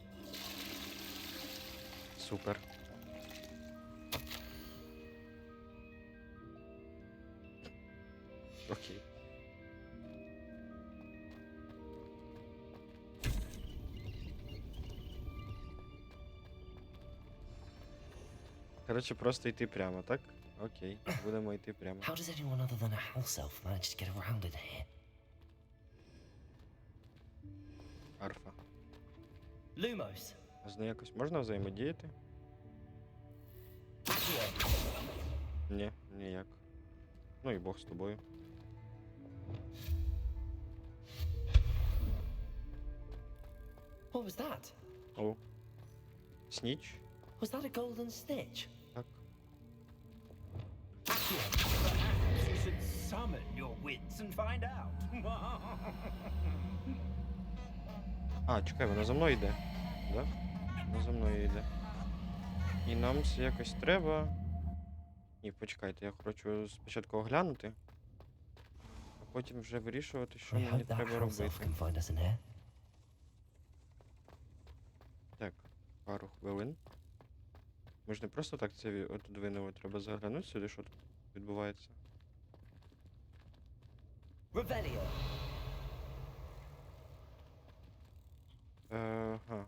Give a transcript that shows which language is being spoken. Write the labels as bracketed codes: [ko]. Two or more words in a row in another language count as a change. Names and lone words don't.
[uk] Супер. Окей. Коротше, просто йти прямо, так? Окей, будемо йти прямо. [en] How does anyone other than a house elf manage to get around in here? [uk] Арфа. Lumos. А з нею якось можна взаємодіяти? Ні, ніяк. Ну і Бог з тобою. [en] What was that? [uk] О. Сніч? [en] Was that a golden stitch? [uk] Так. [en] You should summon your wits and find out. [uk] А, чекай, вона за мною йде. Да? Вона за мною йде. І нам це якось треба. Ні, почекайте, я хочу спочатку оглянути, а потім вже вирішувати, що [en] I [uk] мені [en] hope that [uk] треба [en] house elf [uk] робити. [en] can find us in here. [uk] Так, пару хвилин. Ми ж не просто так це отодвинули, треба заглянути сюди, що тут відбувається. Revelio. Ага.